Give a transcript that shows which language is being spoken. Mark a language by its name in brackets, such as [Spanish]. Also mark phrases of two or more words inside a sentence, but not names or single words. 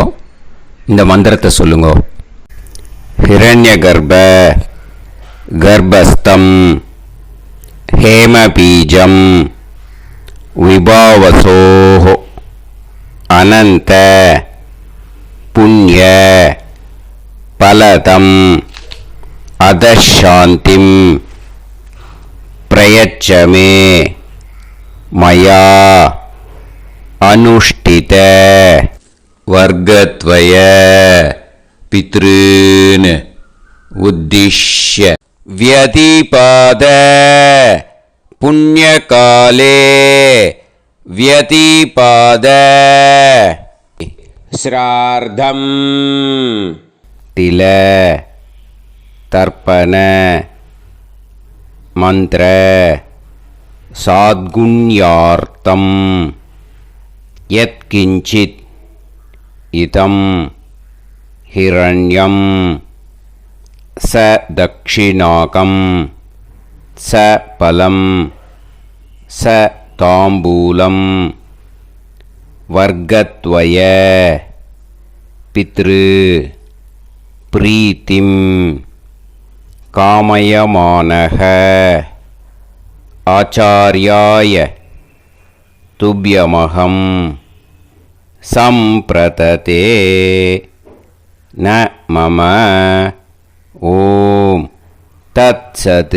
[Tamil] இந்த மந்திரத்தை சொல்லுங்க. [Sanskrit] हिरण्य गर्भ गर्भस्थं हेमबीजं विभावसोः अनन्त पुण्य फलदम् अतः शान्तिं प्रयच्छ मे मया अनुष्ठित वर्गद्वय पितॄन् उद्दिश्य व्यतीपात पुण्यकाले व्यतिपाद श्रार्धं तिल तर्पण मंत्र साद्गुण्यार्थं यत्किंचित् इदं हिरण्यं स दक्षिणाकं स फलं स ताम्बूलं वर्गद्वय पितृ प्रीतिम् कामयमानः आचार्याय तुभ्यमहं सम्प्रददे न मम ओम् तत्सत्.